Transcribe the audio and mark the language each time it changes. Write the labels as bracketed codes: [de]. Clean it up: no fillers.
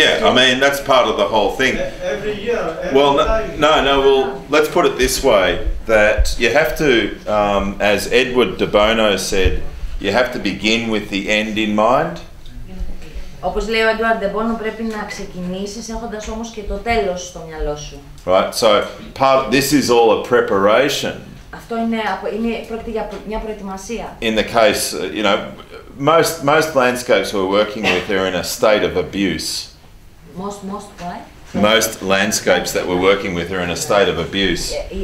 [en] Yeah, I mean, that's part of the whole thing. Every year, Well, well, let's put it this way, that you have to, as Edward de Bono said, you have to begin with the end in mind. [el] Όπως λέει ο Edward de Bono, πρέπει να ξεκινήσεις έχοντας όμως και το τέλος στο μυαλό σου. [en] Right, so this is all a preparation. [el] Αυτό πρόκειται για μια προετοιμασία. [en] In the case, you know, most landscapes we're working with are in a state of abuse. Most what? Most landscapes that we're working with are in a state of abuse.